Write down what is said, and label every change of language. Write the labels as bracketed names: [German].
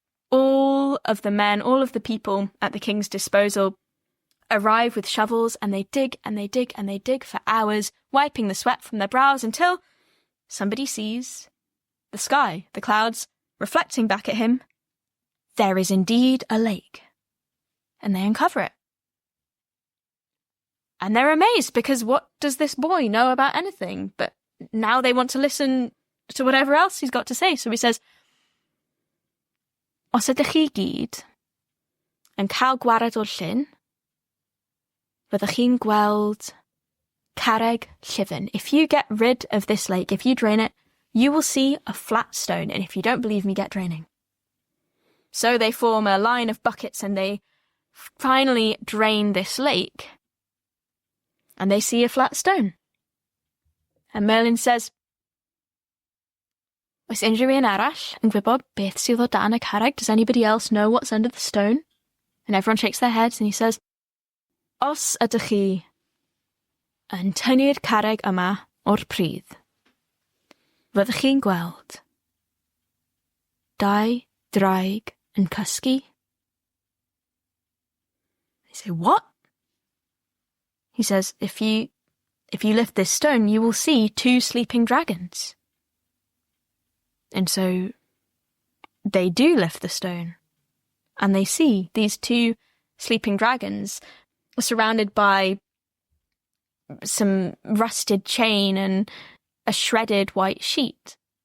[English] All of the men, all of the people at the king's disposal arrive with shovels, and they dig and they dig and they dig for hours, wiping the sweat from their brows until somebody sees the sky, the clouds, reflecting back at him. There is indeed a lake. And they uncover it. And they're amazed, because what does this boy know about anything? But now they want to listen to whatever else he's got to say. So he says, [Welsh] "Os ydych chi gyd yn cael gwared o'r llyn, fyddwch chi'n gweld carreg llyfn. [English] If you get rid of this lake, if you drain it, you will see a flat stone, and if you don't believe me, get draining." So they form a line of buckets, and they finally drain this lake. and they see a flat stone. And Merlin says, [Welsh] Oes unrhyw un arall yn gwybod beth sydd o dan y carreg? [English] Does anybody else know what's under the stone? And everyone shakes their heads, and he says, [Welsh] Os ydych chi yn tynnu'r carreg yma o'r pridd, fyddwch chi'n gweld dau draig yn cysgu. [English] They say, what? He says, if you lift this stone, you will see 2 sleeping dragons. And so they do lift the stone, and they see these 2 sleeping dragons surrounded by some rusted chain and a shredded white sheet.